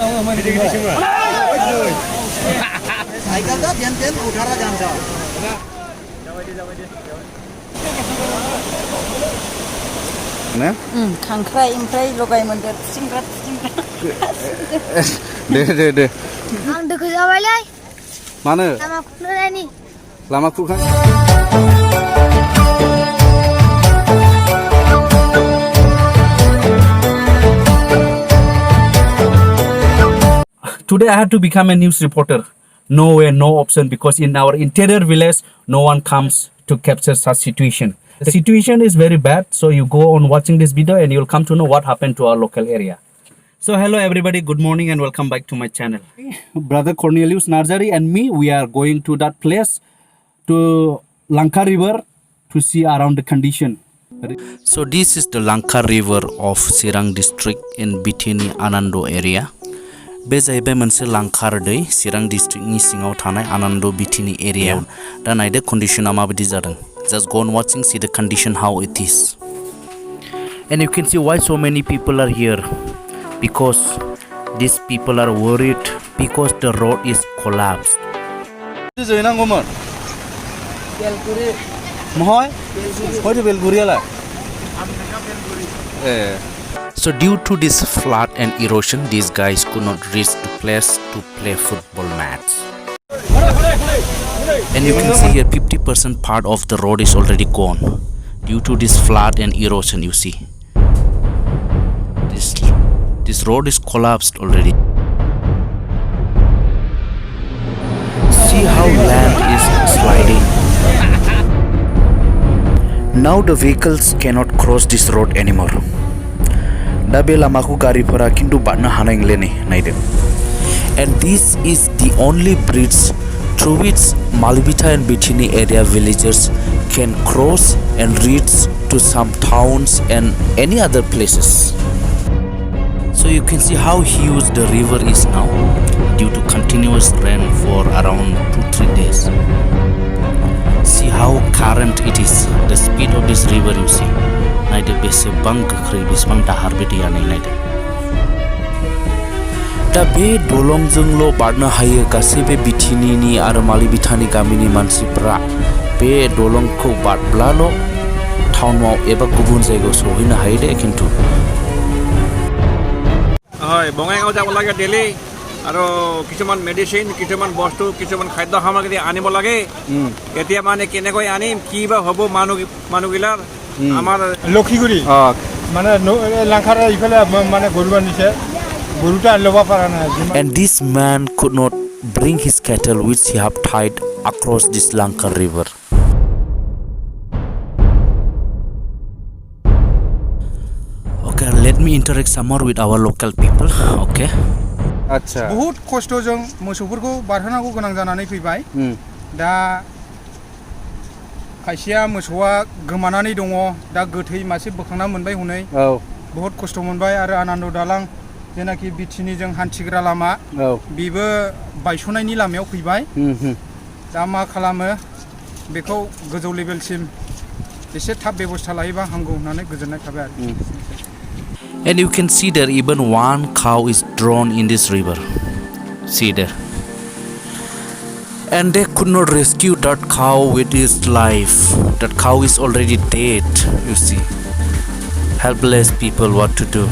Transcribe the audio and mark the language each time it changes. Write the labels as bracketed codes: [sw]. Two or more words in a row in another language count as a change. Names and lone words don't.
[brx] खांख्राइ ओमफ्राय लगाय मोनदेर सिंग्रा दे आं दोखो जाबायलै मानो लामा खुरनायनि लामा खुरखां [en] Today I had to become a news reporter. No way, no option, because in our interior village, no one comes to capture such situation. The situation is very bad, so you go on watching this video and you'll come to know what happened to our local area. So hello everybody, good morning and welcome back to my channel. Brother Cornelius Narzari and me, we are going to that place, to Lanka River, to see around the condition. So this is the Lanka River of Chirang district in Betini Anando area. [brx] बे जाहैबाय मोनसे लांखार दै चिरां डिस्ट्रिक्टनि सिङाव थानाय आनन्द बिटिनि एरियायाव दा नायदो कन्डिशना माबायदि जादों [en] just go on watching see the condition how it is and you can see why so many people are here because these people are worried because the road is collapsed [brx] जयनांगौमोन बेलगुरि महय होय बेलगुरियालाय ए [en] So due to this flood and erosion, these guys could not reach the place to play football match. And you can see here 50% part of the road is already gone. Due to this flood and erosion, you see. This road is collapsed already. See how land is sliding. Now the vehicles cannot cross this road anymore. [brx] दा बे लामाखौ गारिफोरा खिन्थु बारनो हानाय नंला नै नायदो [en] and this is the only bridge through which Malivita and Betini area villagers can cross and reach to some towns and any other places. So you can see how huge the river is now due to continuous rain for around 2-3 days. See how current it is, the speed of this river you see. [brx] नायदो बेसेबां गोख्रै बेसेबां दाहार बे दैया नायदो दा बे दलंजोंल' बारनो हायो गासै बे बिटिनिनि आरो मालिबिटानि गामिनि मानसिफ्रा बे दलंखौ बारब्लाल' टाउनाव एबा गुबुन जायगायाव सौहैनो हायो दे खिन्थु [as] হয় বঙাইগাঁও যাব লাগে ডেইলি আৰু কিছুমান মেডিচিন কিছুমান বস্তু কিছুমান খাদ্য সামগ্ৰী আনিব লাগে এতিয়া মানে কেনেকৈ আনিম কি বা হ'ব মানুহগিলাৰ আমার লক্ষীগুড়ি মানে লাংখারা ইফালে মানে গরুবা নিছে গরুটা লবা পারা না [en] and this man could not bring his cattle which he have tied across this Lanka river. Okay, let me interact some more with our local people. Okay, [brx] আচ্ছা বহুত কষ্টজों मोसौफोरखौ बारहोनांगौ गोनां जानानै फैबाय दा खायसेया मोसौआ गोमानानै दङ दा गोथै मासे बोखांना मोनबाय हनै बहुत खस्थ' मोनबाय आरो आनन्द दालां जेनाखि बिटिनिजों हान्थिग्रा लामा बेबो बायस'नायनि लामायाव फैबाय दा मा खालामो बेखौ गोजौ लेभेलसिम एसे थाब बेबस्था लायोबा हामगौ होननानै गोजोननाय थाबाय आरो [en] and you can see there even one cow is drawn in this river. See there. And they could not rescue that cow with his life. That cow is already dead, you see. Helpless people, what to do?